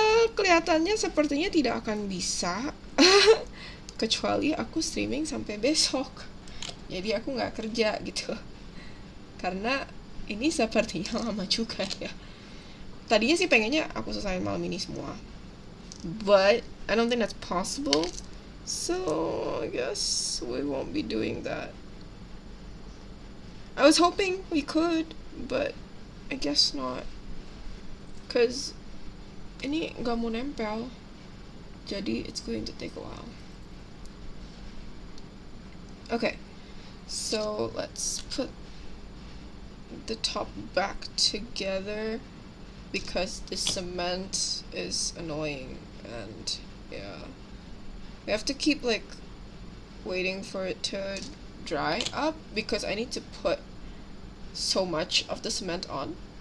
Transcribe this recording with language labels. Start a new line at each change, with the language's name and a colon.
Indonesian: kelihatannya sepertinya tidak akan bisa. Kecuali aku streaming sampai besok. Jadi aku nggak kerja gitu. Karena ini sepertinya lama juga ya. Tadinya sih pengennya aku selesai malam ini semua.
English: But I don't think that's possible. So I guess we won't be doing that. I was hoping we could, but I guess not.
Indonesian: Cause ini nggak mau nempel.
English: Jadi it's going to take a while. Okay, so let's put the top back together because the cement is annoying, and yeah, we have to keep like waiting for it to dry up because I need to put so much of the cement on.